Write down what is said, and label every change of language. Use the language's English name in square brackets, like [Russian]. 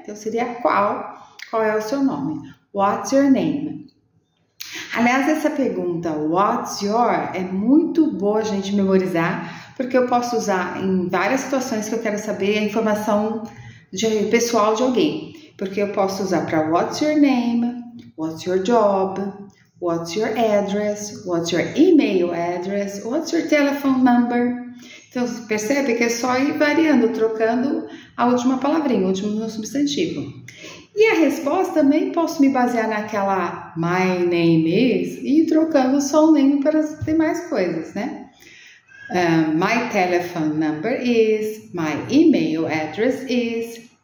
[Portuguese] Então seria qual é o seu nome? [English] What's your name? [Portuguese] Aliás, essa pergunta [English] what's your [Portuguese] é muito boa a gente memorizar, porque eu posso usar em várias situações que eu quero saber a informação pessoal de alguém. Porque eu posso usar para [English] what's your name, what's your job, what's your address, what's your email address, what's your telephone number. [Portuguese] Então, percebe que é só ir variando, trocando a última palavrinha, o último substantivo. E a resposta também posso me basear naquela [English] my name is [Portuguese] e ir trocando só o name para as demais coisas, né? [English] My telephone number is, my email address is.